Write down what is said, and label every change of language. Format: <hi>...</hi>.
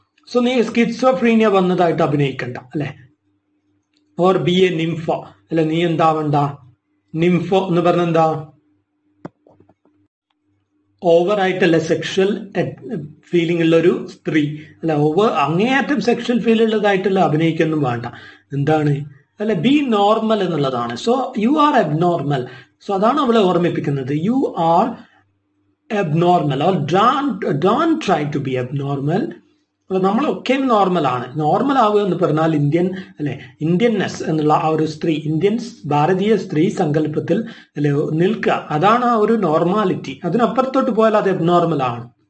<ml>So നീ schizophrenia വന്നതായിട്ട് അഭിനയിക്കണ്ട അല്ലെ.</ml> <en>or be a nympho</en> <ml>അല്ലെ, നീ എന്താവണ്ട, നിംഫോ എന്ന് പറഞ്ഞ എന്താ? ഓവറായിട്ടല്ല സെക്ഷൽ ഫീലിംഗ് ഉള്ള ഒരു സ്ത്രീ അല്ല, അങ്ങേയറ്റം സെക്ഷൽ ഫീൽ ഉള്ളതായിട്ടുള്ള അഭിനയിക്കൊന്നും വേണ്ട. എന്താണ് അല്ല,</ml> <en>be normal</en> <ml>എന്നുള്ളതാണ്. So</ml> <en>You are abnormal.</en> <ml>So അതാണ് അവളെ ഓർമ്മിപ്പിക്കുന്നത്,</ml> <en>You are abnormal or don't try to be abnormal.</en> <ml>അപ്പോൾ നമ്മളൊക്കെയും നോർമലാണ്. നോർമൽ ആവുക എന്ന് പറഞ്ഞാൽ ഇന്ത്യൻനെസ് എന്നുള്ള ആ ഒരു സ്ത്രീ, ഭാരതീയ സ്ത്രീ സങ്കല്പത്തിൽ നിൽക്കുക, അതാണ് ആ ഒരു നോർമാലിറ്റി. അതിനപ്പുറത്തോട്ട് പോയാൽ അത് എബ്നോർമൽ ആണ്.</ml>